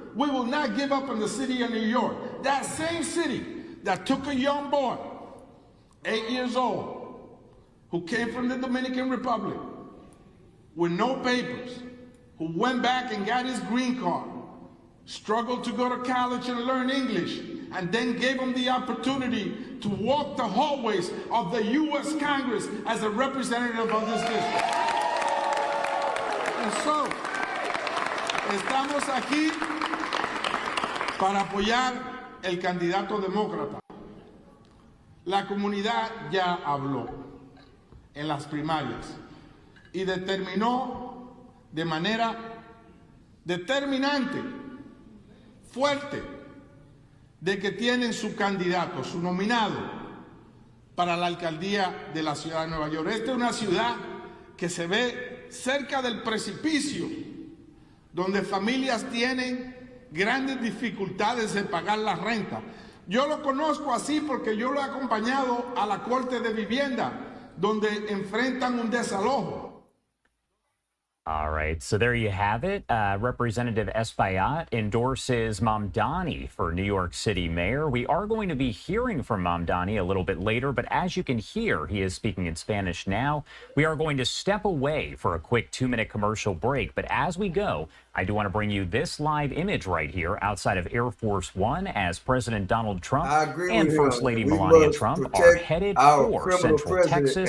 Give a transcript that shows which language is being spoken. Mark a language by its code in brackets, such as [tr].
[en] We will not give up on the city of New York. That same city that took a young boy, 8 years old, who came from the Dominican Republic with no papers, who went back and got his green card, struggled to go to college and learn English, and then gave him the opportunity to walk the hallways of the U.S. Congress as a representative of this district. And so, [es] estamos aquí para apoyar el candidato demócrata. La comunidad ya habló en las primarias y determinó de manera determinante, fuerte, de que tienen su candidato, su nominado para la alcaldía de la ciudad de Nueva York. Esta es una ciudad que se ve cerca del precipicio, donde familias tienen grandes dificultades de pagar la renta. Yo lo conozco así porque yo lo he acompañado a la Corte de Vivienda, donde enfrentan un desalojo. [en] All right, so there you have it. Representative Espaillat endorses Mamdani for New York City mayor. We are going to be hearing from Mamdani a little bit later, but as you can hear, he is speaking in Spanish now. We are going to step away for a quick 2-minute commercial break, but as we go, I do want to bring you this live image right here outside of Air Force One as President Donald Trump and First Lady Melania Trump are headed for Central Texas.